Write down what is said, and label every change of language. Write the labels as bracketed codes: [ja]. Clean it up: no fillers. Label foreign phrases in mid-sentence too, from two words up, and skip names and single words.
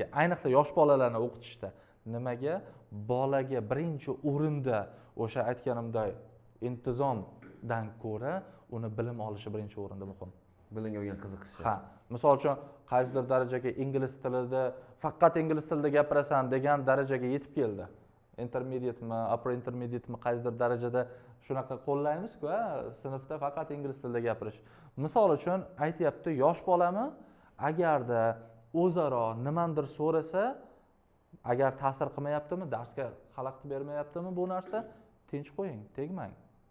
[uz] Ayniqsa yosh bolalarni o'qitishda nimaga? Bolaga birinchi o'rinda o'sha aytganimdek intizomdan ko'ra uni bilim olishi birinchi o'rinda muhim. Bilimga bo'lgan qiziqishi. Ha, misol uchun qaysidir darajaga ingliz tilida, faqat ingliz tilida gapirasan degan darajaga yetib keldi. [en] Intermediate mi, upper intermediate mi, [uz] qaysidir darajada shunaqa qo'llaymiz-ku, sinfda faqat ingliz tilida gapirish. Misol uchun aytayapti, yosh bolami agarda o'zaro nimandir so'rasa, agar ta'sir qilmayaptimi, darsga xalaqit bermayaptimi bu narsa, tinch qo'ying, tegmang.